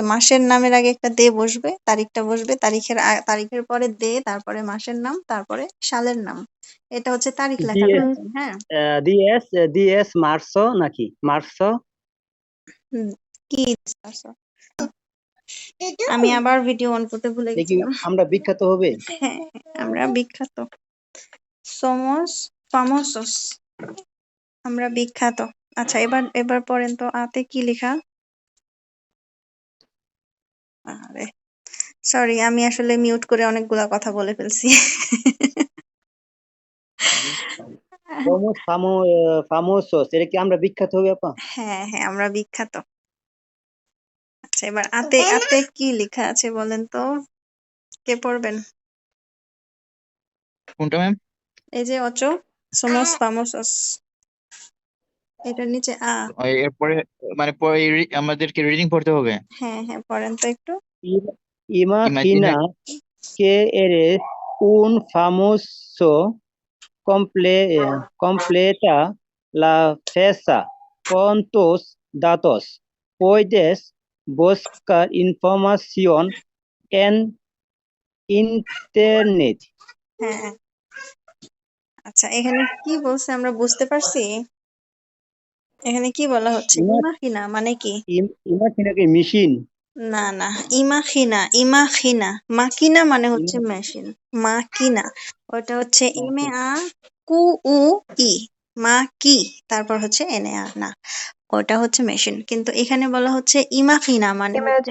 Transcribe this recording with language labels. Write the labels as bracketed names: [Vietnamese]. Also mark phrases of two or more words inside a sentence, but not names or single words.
[Bangla] মাসের নামের আগে একটা দে বসবে, তারিখটা বসবে, তারিখের পরে দে, তারপরে মাসের নাম, তারপরে সালের নাম। এটা হচ্ছে তারিখ লেখার দিয়ে হুম প্যাটার্ন। হ্যাঁ [Spanish] diez diez marzo নাকি মার্সো [Bangla] হুম, কি আচ্ছা, আমি আবার ভিডিও অন করতে ভুলে দেখি গেছিলাম। আমরা বিখ্যাত হবে। হ্যাঁ আমরা বিখ্যাত, [Spanish] somos famosos, [Bangla] আমরা বিখ্যাত। আচ্ছা এবার এবার পড়েন তো, আতে কি লেখা? আরে সরি, আমি আসলে মিউট করে অনেকগুলা কথা বলে ফেলছি। ফামোসোস এটা কি আমরা বিখ্যাত হবে আপা? হ্যাঁ হ্যাঁ আমরা বিখ্যাত। আচ্ছা এবার আতে আতে কি লেখা আছে বলেন তো, কে পড়বেন? কোনটা ম্যাম? এই যে অচো, [Spanish] somos famosos, [Bangla] এটার নিচে এরপরে মানে পরে আমাদেরকে রিডিং পড়তে হবে। হ্যাঁ হ্যাঁ পড়েন তো একটু। [Spanish] Imagina ইমাজিনে que eres un famoso, completa la fecha con tus datos. Puedes buscar información en internet. [Bangla] হ্যাঁ আচ্ছা এখানে কি বলছে আমরা বুঝতে পারছি? এখানে কি বলা হচ্ছে? Ima- ইমাখিনা মানে কি? [Spanish] Imagina que machine. [Bangla] না না, ইমাখিনা ইমাখিনা, মাকিনা মানে হচ্ছে Ima- মেশিন, মাকিনা ওটা হচ্ছে এম এ Okay. আ কু উ ই, মা কি, তারপর হচ্ছে এন এ আ না, ওটা হচ্ছে মেশিন। কিন্তু এখানে বলা হচ্ছে ইমাখিনা মানে হচ্ছে